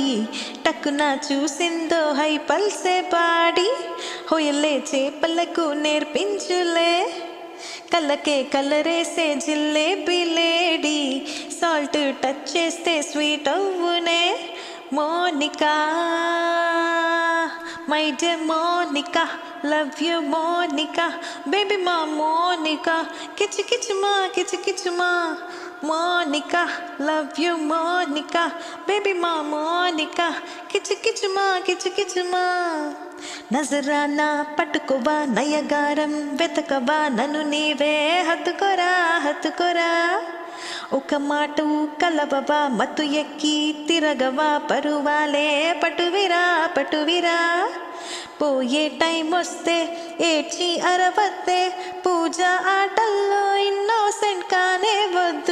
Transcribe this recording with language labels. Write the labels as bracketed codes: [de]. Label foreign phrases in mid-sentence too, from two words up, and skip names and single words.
[te] టక్కున చూసిందో హై పల్సే పాడి, హోయలే చేపలకు నేర్పించులే, కళ్ళకే కలరేసే జిల్లేబీ లేడి. [en] salt touch [te] చేస్తే స్వీట్ అవ్వునే. మోనికా, [en] my dear Monica, love you Monica, baby ma Monica, kichu kichu ma, kichu kichu ma. Monica, love you Monica, baby ma Monica, kichu kichu ma, kichu kichu ma. [te] నజరానా పట్టుకోవా, నయగారం వెతకవా, నన్ను నీవే హత్తుకోరా హత్తుకోరా. ఒక మాట కలవవా, మత్తు ఎక్కి తిరగవా, పరువాలే పటువిరా పటువిరా. పోయే టైం వస్తే ఏడ్చి అరవద్దే, పూజ ఆటల్లో ఇన్నోసెంట్ కానే వద్దు.